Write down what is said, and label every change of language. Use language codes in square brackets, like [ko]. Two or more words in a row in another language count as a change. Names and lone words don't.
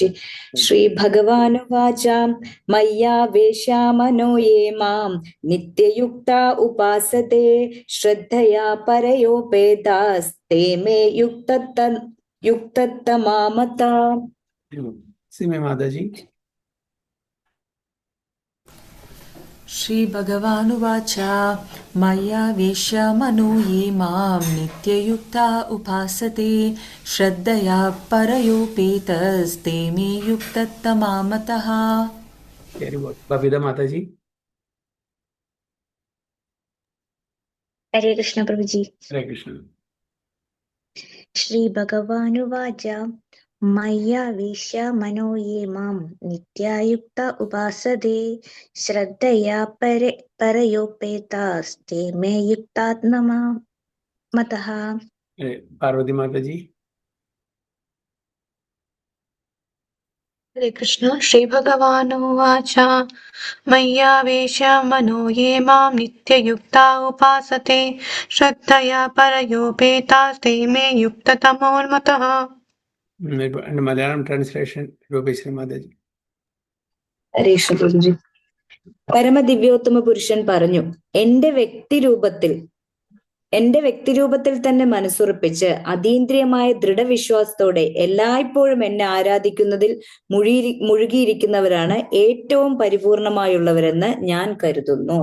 [sa] श्री भगवानुवाच मय्यावेशा मनो ये मां नित्ययुक्त उपासते श्रद्धया परयोपेतास् ते मे युक्ततमामताः. സിമേ മാതാജി. श्री भगवानुवाच मया वेश्य मनो ये मां नित्ययुक्ता उपासते श्रद्धया परयोपेतस्ते मे युक्ततमामतः. बबीता माताजी. [hi] हरे कृष्ण प्रभुजी. हरे कृष्ण. [sa] श्री भगवानुवाच मय्या वेश्य मनो ये मां नित्यायुक्ता उपासते श्रद्धया परयोपेतास्ते मे युक्तात्मतः. [hi] पार्वती माताजी. हरे कृष्ण. [sa] श्री भगवानुवाच मय्या वेश्य मनो ये मां नित्ययुक्ता उपासते श्रद्धया परयोपेतास्ते मे युक्ततमोन्मतः. [ml] മലയാളം ട്രാൻസ്ലേഷൻ രൂപേശ്വരി മാതാജി. ഹരേ കൃഷ്ണ പ്രഭുജി. പരമദിവ്യോത്തമ പുരുഷൻ പറഞ്ഞു, എന്റെ വ്യക്തിരൂപത്തിൽ തന്നെ മനസ്സുറപ്പിച്ച് അതീന്ദ്രിയമായ ദൃഢവിശ്വാസത്തോടെ എല്ലായ്പ്പോഴും എന്നെ ആരാധിക്കുന്നതിൽ മുഴുകിയിരിക്കുന്നവരാണ് ഏറ്റവും പരിപൂർണമായുള്ളവരെന്ന് ഞാൻ കരുതുന്നു.